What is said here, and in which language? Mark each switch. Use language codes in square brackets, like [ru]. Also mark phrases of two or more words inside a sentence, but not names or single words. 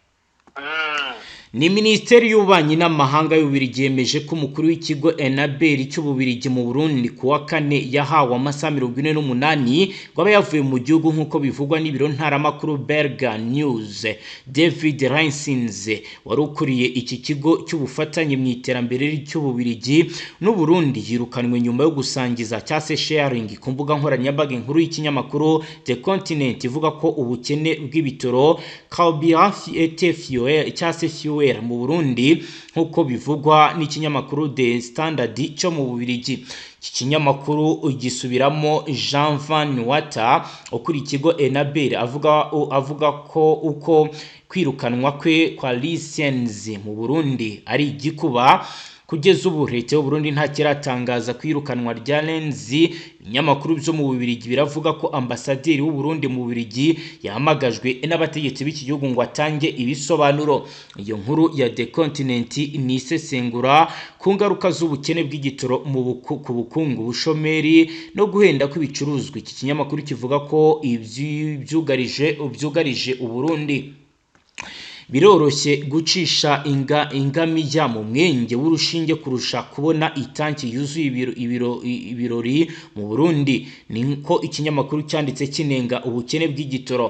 [rw] Ni Minisiteri y'Ububanyi n'Amahanga y'Ububirigi yemeje ko umukuru w'ikigo Enabel cy'Ububirigi mu Burundi ku wa kane yahawe amasaha 48 ngo abe yavuye mu gihugu nk'uko bivugwa n'ibiro ntaramakuru Belga News. David Reinsiens wari ukuriye iki kigo cy'ubufatanye mu iterambere cy'Ububirigi n'u Burundi yirukanwe nyuma yo gusangiza cyase sharing ku mbuga nkoranyambaga inkuru y'ikinyamakuru The Continent ivuga ko ubukene bw'ibitoro [fr] carburant et [rw] fuel cyase fuel mu Burundi nk'uko bivugwa n'ikinyamakuru The Standard cyo mu Bubirigi. Iki kinyamakuru gisubiramo Jean Van Water ukuri ikigo Enabel avuga ko uko kwirukanwa kwe kwa Reinsiens mu Burundi ari igikuba. Kugeza ubu leta y'u Burundi nta kiratangaza kwirukanwa rya Renzi. Ibinyamakuru byo mu Bubirigi biravuga ko ambasaderi w'u Burundi mu Bubirigi yahamagajwe n'abategetsi b'iki gihugu ngo atange ibisobanuro. Iyo nkuru ya The Continent ni isesengura ku ngaruka z'ubukene bw'igitoro ku bukungu, bushomeri no guhenda kw'ibicuruzwa. Iki kinyamakuru kivuga ko byugarije u Burundi. Biroroshye gucisha ingamiya mu mwenge w'urushinge kurusha kubona itanki yuzuye ibirori mu Burundi, niko ikinyamakuru cyanditse kinenga ubukene bw'igitoro.